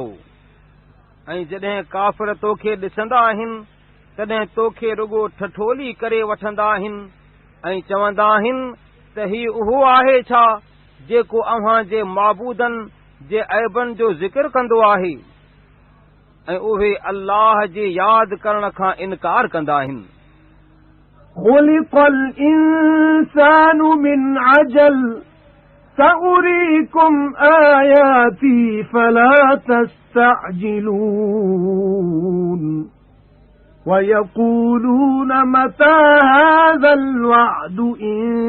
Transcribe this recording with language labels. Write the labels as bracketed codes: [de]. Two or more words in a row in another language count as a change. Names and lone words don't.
[sd] ऐं जॾहिं काफ़िर तोखे ॾिसंदा आहिनि तॾहिं तोखे रुॻो ठठोली करे वठंदा आहिनि ऐं चवंदा आहिनि त हीउ उहो आहे छा जेको अव्हां जे माबूदनि जे ऐबनि जो ज़िक्र कंदो आहे, ऐं उहे अल्लाह जे यादि करण खां इनकार कंदा आहिनि। [ar] خلق الإنسان من عجل سأريكم آياتي فلا تستعجلون ويقولون متى هذا الوعد إن